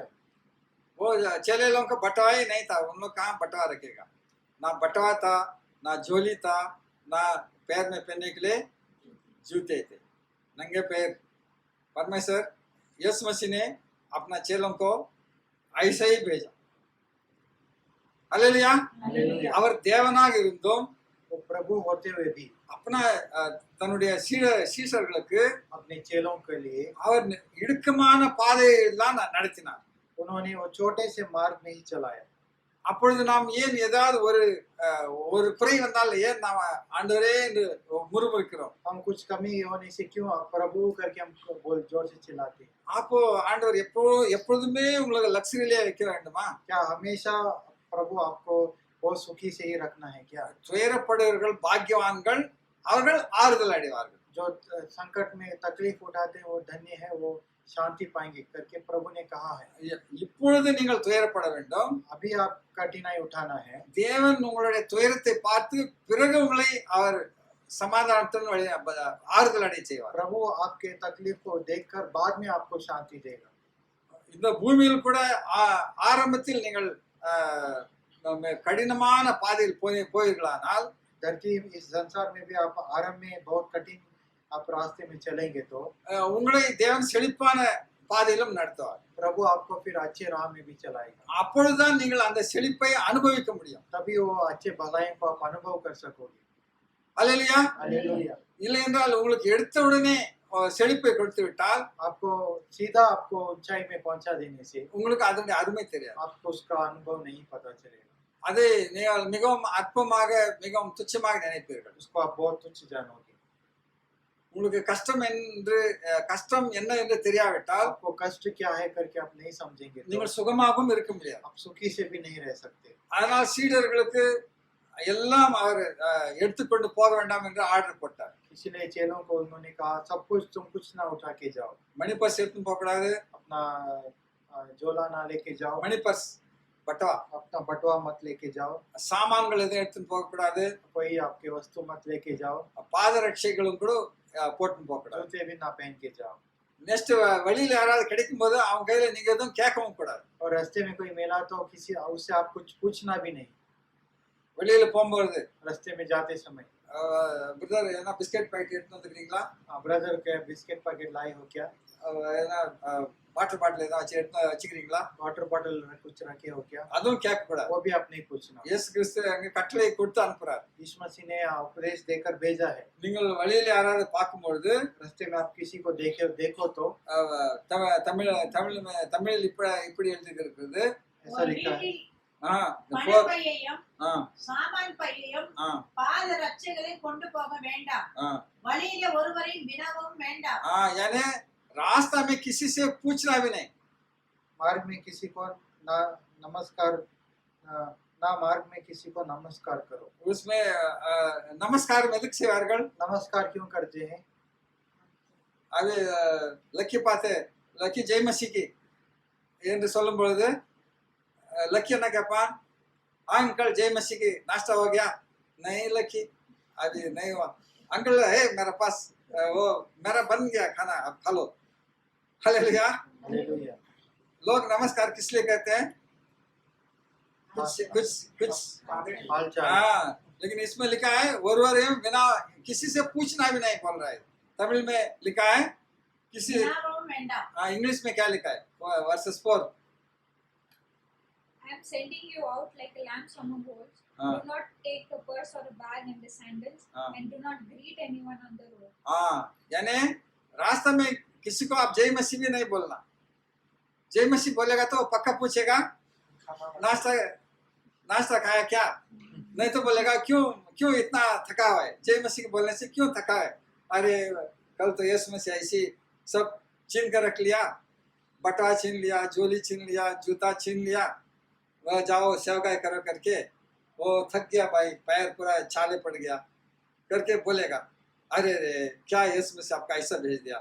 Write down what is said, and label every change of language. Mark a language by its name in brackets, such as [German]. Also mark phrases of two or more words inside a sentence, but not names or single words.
[Hindi] वो चेले लोगों का बटवा ही नहीं था, उन लोग कहाँ बटवा रखेगा? ना बटवा था, ना झोली था, ना पैर में पहनने के लिए जूते थे, नंगे पैर। परमेश्वर यीशु मसीह ने अपना चेलों को ऐसे ही भेजा। हालेलुया। हालेलुया। [Tamil] அவர் தேவனாக இருந்தும் [Hindi] वो प्रभु होते हुए भी [Tamil] अपना தன்னுடைய சீஷர்களுக்கு [Hindi] अपने चेलों के लिए [Tamil] அவர் இடுக்கமான பாதையெல்லாம் நடத்தினார். [Hindi] उन्होंने वो छोटे से मार्ग में ही चलाया। [Tamil] அப்பொழுது நாம் ஏன் ஏதாவது ஒரு குறை வந்தால் ஏன் நாம் ஆண்டவரே என்று முறுமுறுக்கிறோம்? [Hindi] हम कुछ कमी होने से क्यों प्रभु करके हम बोल जोर से चिल्लाते हैं? [Tamil] அப்போ ஆண்டவர் எப்பொழுதுமே உங்களுக்கு லக்ஸரியிலே வைக்க வேண்டுமா? [Hindi] क्या हमेशा प्रभु आपको बहुत सुखी से ही रखना है क्या? [Tamil] துயரப்படுகிறவர்கள் பாக்கியவான்கள், அவர்கள் ஆறுதல் அடைவார்கள். [Hindi] जो संकट में तकलीफ उठाते हैं वो धन्य है, वो शांति पाएंगे करके प्रभु ने कहा है। [Tamil] இப்பொழுது நீங்கள் துயரப்பட வேண்டும். [Hindi] अभी आप कठिनाई उठाना है। [Tamil] தேவன் உங்களுடைய துயரத்தை பார்த்து பிறகு உங்களை அவர் சமாதானத்துடன் ஆறுதல் அடைய செய்வார். [Hindi] प्रभु आपके तकलीफ को देखकर बाद में आपको शांति देगा। [Tamil] இந்த பூமியில் கூட ஆரம்பத்தில் நீங்கள் கடினமான பாதையில் போயிருக்கலானால், [Hindi] धरती इस संसार में भी आप आरंभ में बहुत कठिन आप रास्ते में चलेंगे तो [Tamil] உங்களை தேவன் செழிப்பான பாதையிலும் நடத்துவார். [Hindi] प्रभु आपको फिर अच्छे राह में भी चलाएगा। [Tamil] அப்பொழுதுதான் நீங்கள் அந்த செழிப்பை அனுபவிக்க முடியும். [Hindi] तभी वो अच्छे भलाई को आप अनुभव कर सकोगे। [Tamil] அல்லேலூயா. [Hindi] हालेलुया। [Tamil] இல்லை என்றால் உங்களுக்கு எடுத்த உடனே செழிப்பை கொடுத்து விட்டால் [Hindi] आपको सीधा आपको ऊंचाई में पहुंचा देने से [Tamil] உங்களுக்கு அதனுடைய அருமை தெரியாது. [Hindi] आपको उसका अनुभव नहीं पता चलेगा। [Tamil] அதை நீங்கள் மிகவும் அற்பமாக மிகவும் துச்சமாக நினைப்பீர்கள். [Hindi] उसको आप बहुत तुच्छ जानोगे। [Tamil] உங்களுக்கு கஷ்டம் என்ன என்று தெரியாவிட்டால் [Hindi] आपको कष्ट क्या है करके आप नहीं समझेंगे तो [Tamil] நீங்கள் சுகமாகவும் இருக்க முடியாது. [Hindi] आप सुखी से भी नहीं रह सकते। [Tamil] அதனால் சீடர்களுக்கு எல்லாம் அவர் எடுத்துக்கொண்டு போக வேண்டாம் என்று ஆர்டர் போட்டார். [Hindi] इसलिए चेलों को उन्होंने कहा सब कुछ तुम कुछ ना उठा के जाओ, [English] money purse [Tamil] எடுத்து போக கூடாது. [Hindi] अपना झोला ना लेके जाओ, [English] money purse [Tamil] பட்டவா, [Hindi] अपना बटुआ मत लेके जाओ, [Tamil] சாமான்கள் எதுவும் எடுத்துன்னு போக கூடாது. [Hindi] कोई आपके वस्तु मत लेके जाओ, [Tamil] பாதரட்சைகளும் கூட போட்டுன்னு போக கூடாது. [Hindi] जूते भी ना पहन के जाओ। [Tamil] நெக்ஸ்ட் வழியில யாராவது கிடைக்கும் போது அவங்க கையில நீங்க எதுவும் கேட்கவும் கூடாது. [Hindi] और रास्ते में कोई मिला तो किसी उससे आप कुछ पूछना भी नहीं। [Tamil] வெளியில போகும்போது [Hindi] रास्ते में जाते समय [Tamil] பிரதர் என்ன [English] biscuit packet [Tamil] எடுத்து வந்துக்கிறீங்களா, [Hindi] ब्रदर के [English] biscuit packet [Hindi] लाए हो क्या, [Tamil] என்ன [English] water bottle [Tamil] ஏதாவது எடுத்து வச்சுக்கிறீங்களா, [English] water bottle [Hindi] कुछ रखे हो क्या, [Tamil] அதுவும் கேட்க கூடாது. [Hindi] वो भी आप नहीं पूछना। [Tamil] இயேசு கிறிஸ்து அங்க கட்டளை கொடுத்து அனுப்புறாரு. [Hindi] यीशु मसीह ने उपदेश देकर भेजा है। [Tamil] நீங்கள் வழியில யாராவது பார்க்கும்பொழுது [Hindi] रास्ते में आप किसी को देखो तो [Tamil] தமிழில் இப்படி எழுதியிருக்கிறது. [Hindi] ऐसा लिखा है, [Tamil] பணப்பையையும் ஆ சாமான் பையையும் ஆ பாதரட்சைகளையும் கொண்டு போக வேண்டாம், ஆ வழியில ஒருவரையும் வினவும் வேண்டாம்। [Hindi] यानी रास्ता में किसी से पूछना भी नहीं. मार्ग में किसी को ना नमस्कार ना मार्ग में किसी को नमस्कार करो। उसमें नमस्कार [Tamil] எதுக்கு செய்வார்கள்? [Hindi] नमस्कार क्यों करते हैं? [Tamil] அது லக்கி பார்த்து லக்கி ஜெயமசிக்கு என்று சொல்லும் பொழுது लकी என்ன கேட்பான்? [Hindi] अंकल जय मसीह की नाश्ता हो गया? नहीं लकी अभी नहीं हुआ। अंकल है मेरा पास वो मेरा बन गया खाना, अब खा लो। हालेलुया। हालेलुया। लोग नमस्कार किस लिए कहते हैं? कुछ हालचाल। हाँ, लेकिन इसमें लिखा है वरवरेम बिना किसी से पूछना भी नहीं बोल रहा है। तमिल में लिखा है किसी, [Tamil] வினவும் வேண்டாம்। [Hindi] इंग्लिश में क्या लिखा है? वर्सेस 4 [English] I am sending you out like a lamb among wolves. Ah. Do not take the purse or the bag and the sandals, Ah. and do not greet anyone on the road. [Hindi] हाँ, यानी रास्ता में किसी को आप जय मसीह भी नहीं बोलना। जय मसीह बोलेगा तो पक्का पूछेगा नाश्ता खाया क्या, नहीं तो बोलेगा क्यों इतना थका हुआ है। जय मसीह के बोलने से क्यों थका है? अरे कल तो यीशु मसीह ऐसी सब छीन कर रख लिया, बटवा छीन लिया, झोली छीन लिया, जूता छीन लिया, वह जाओ सेवकाई करो करके वो थक गया भाई, पैर पूरा छाले पड़ गया करके बोलेगा अरे रे क्या यीशु मसीह आपका ऐसा भेज दिया।